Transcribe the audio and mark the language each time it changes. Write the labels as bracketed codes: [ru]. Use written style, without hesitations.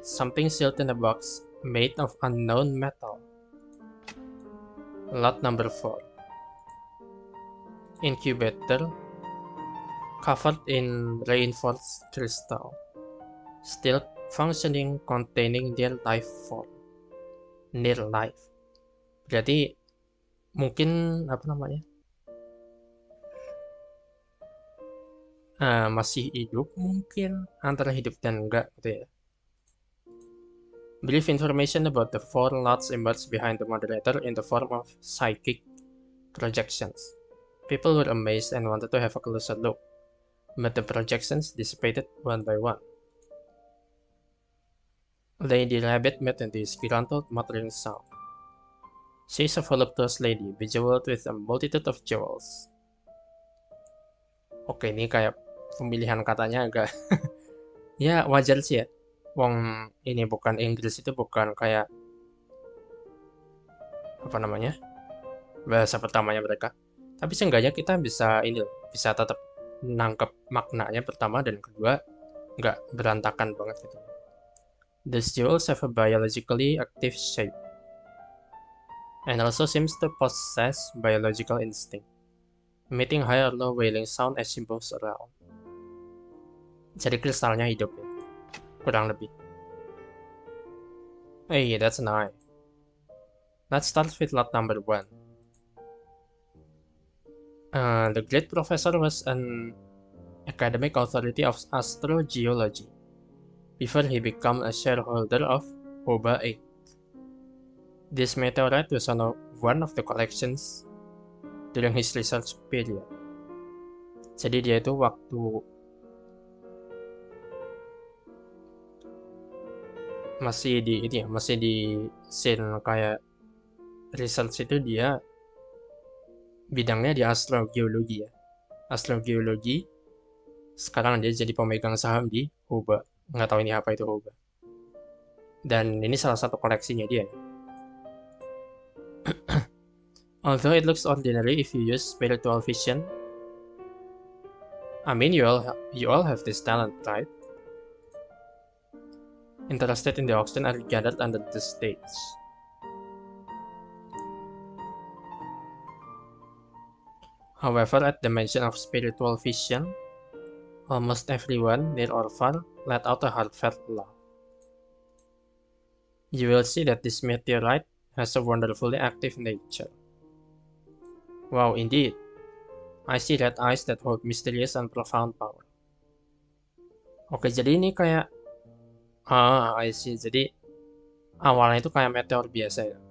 [en] Something sealed in a box made of unknown metal. Lot number 4. Incubator covered in reinforced crystal, still functioning, containing near life form. Near life. [id] Berarti mungkin apa namanya? Masih hidup mungkin, antara hidup dan enggak gitu ya. [en] Brief information about the 4 lots emerged behind the moderator in the form of psychic projections. People were amazed and wanted to have a closer look, but the projections dissipated one by one. Lady Rabbit met in the disgruntled muttering sound. She is a voluptuous lady, bejeweled with a multitude of jewels. [id] Oke, ini kayak pemilihan katanya agak ya wajar sih ya. Wong ini bukan Inggris, itu bukan kayak apa namanya, bahasa pertamanya mereka. Tapi seenggaknya kita bisa bisa tetap nangkep maknanya pertama, dan kedua nggak berantakan banget gitu. [en] These jewels have a biologically active shape and also seems to possess biological instinct, emitting high or low wailing sound as she moves around. [id] Jadi kristalnya hidup ya, kurang lebih. [en] Hey, that's nice. Let's start with lot number 1. The Great Professor was an Academic Authority of Astrogeology, before he became a shareholder of OBA 8. This meteorite was one of the collections during his research period. [id] Jadi dia itu waktu masih di scene kayak research itu dia bidangnya di astrogeologi ya. Astrogeologi, sekarang dia jadi pemegang saham di OBA. Nggak tahu ini apa itu OBA. Dan ini salah satu koleksinya dia. [en] Although it looks ordinary if you use spiritual vision, I mean, you all have this talent, right? Interested in the auction are gathered under the stage. However, at the mention of spiritual vision, almost everyone, near or far, let out a heartfelt laugh. You will see that this meteorite has a wonderfully active nature. Wow, indeed. I see red eyes that hold mysterious and profound power. [id] Oke, jadi ini kayak [en] I see. [id] Jadi awalnya itu kayak meteor biasa ya.